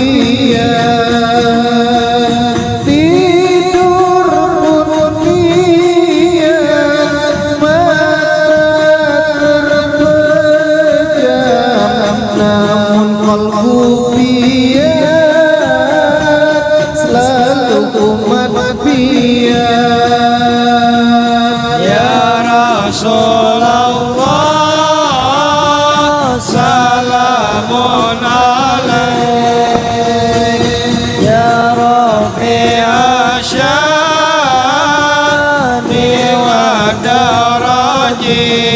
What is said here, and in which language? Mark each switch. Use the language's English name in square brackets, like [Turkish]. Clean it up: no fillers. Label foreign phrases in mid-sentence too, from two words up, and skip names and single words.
[Banjar] pian, tidur pun pian, mata terpejam, namun kalbu pian selalu umat pian. [Arabic] يا رسول الله، سلام عليك. يا رفيع الشان والدرج.